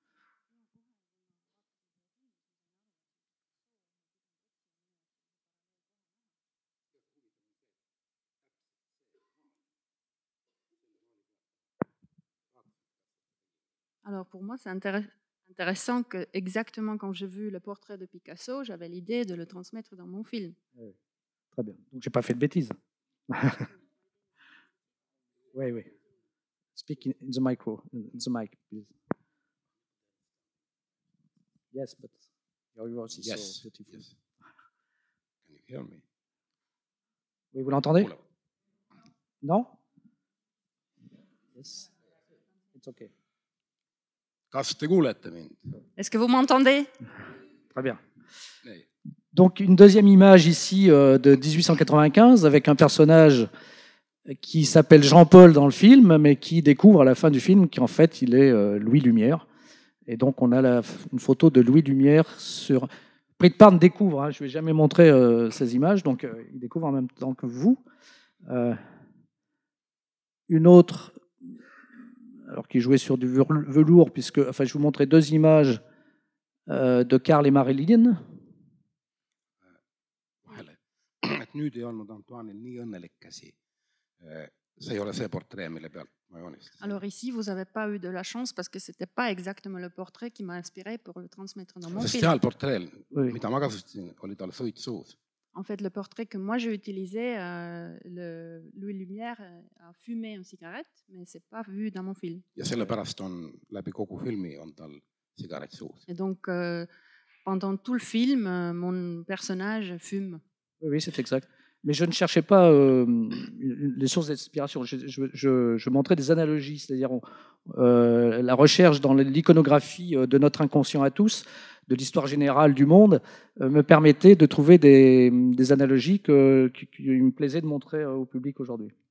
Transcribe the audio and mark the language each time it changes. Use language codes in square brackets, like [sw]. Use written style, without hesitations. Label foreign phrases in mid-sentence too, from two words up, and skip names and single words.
[fr] Alors, pour moi, c'est intéressant que exactement quand j'ai vu le portrait de Picasso, j'avais l'idée de le transmettre dans mon film. Oui. Très bien. Donc, je n'ai pas fait de bêtises. Oui, oui. [en] Speak in the micro, in the mic, please. Yes, but your voice is so beautiful. Yes. Can you hear me? [fr] Oui, vous l'entendez? Non? [en] Yes. It's okay. [et] Kas te kuulete mind? [fr] Est-ce que vous m'entendez? Très bien. Donc une deuxième image ici de 1895 avec un personnage qui s'appelle Jean-Paul dans le film, mais qui découvre à la fin du film qu'en fait il est Louis Lumière. Et donc on a une photo de Louis Lumière sur... Prit-Parne découvre, je ne vais jamais montrer ces images, donc il découvre en même temps que vous. Une autre, alors qui jouait sur du velours, puisque, enfin, je vous montrais deux images de Karl et Marilyn. [et] Nüüd ei olnud Antoine'il nii õnnelik käsi. See ei ole see portree, mille pealt ma joonistasin. [fr] Alors ici, vous n'avez pas eu de la chance parce que ce n'était pas exactement le portrait qui m'a inspiré pour le transmettre dans mon film. [et] Sest seal portreel, mida ma kasutasin, oli tal suit suus. [fr] En fait, le portrait que moi j'ai utilisé, Louis Lumière a fumé une cigarette, mais c'est pas vu dans mon film. [et] Ja sellepärast on läbi kogu filmi on tal sigaret suus. [fr] Et donc, pendant tout le film, mon personnage fume. Oui, c'est exact. Mais je ne cherchais pas les sources d'inspiration. Je montrais des analogies, c'est-à-dire la recherche dans l'iconographie de notre inconscient à tous, de l'histoire générale du monde, me permettait de trouver des analogies qui me plaisait de montrer au public aujourd'hui.